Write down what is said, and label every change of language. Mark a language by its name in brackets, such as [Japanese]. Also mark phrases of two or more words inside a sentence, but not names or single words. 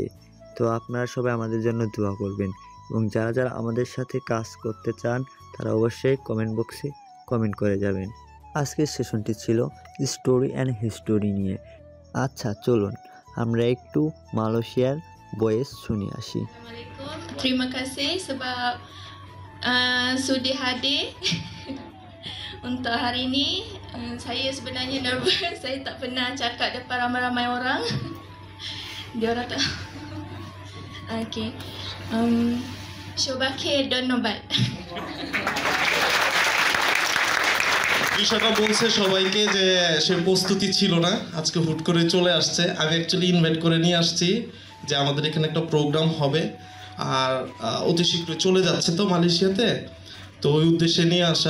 [Bangla] তো আপনারা সবাই আমাদের জন্য দোয়া করবেন এবং যারা যারা আমাদের সাথে কাজ করতে চান তারা অবশ্যই কমেন্ট বক্সে কমেন্ট করে যাবেন। আজকের সেশনটি ছিল [English] story and history [Bangla] নিয়ে। আচ্ছা চলুন আমরা একটু মালয়েশিয়ার ভয়েস শুনে আসি। [Malay] Terima kasih sebab sudi hadir untuk hari ini. Saya sebenarnya nervous. Saya tak pernah cakap depan ramai-ramai orang. Dia orang tak. Okay. [Bangla] Shobake ধন্যবাদ। ঈশাকা বলছে সবাইকে যে সে প্রস্তুতি ছিল না, আজকে হুট করে চলে আসছে। আমি [English] actually invite [Bangla] করে নিয়ে আসছি যে আমাদের এখানে একটা প্রোগ্রাম হবে, আর অতি শীঘ্রই চলে যাচ্ছে তো মালয়েশিয়াতে, তো ওই উদ্দেশ্যে নিয়ে আসা।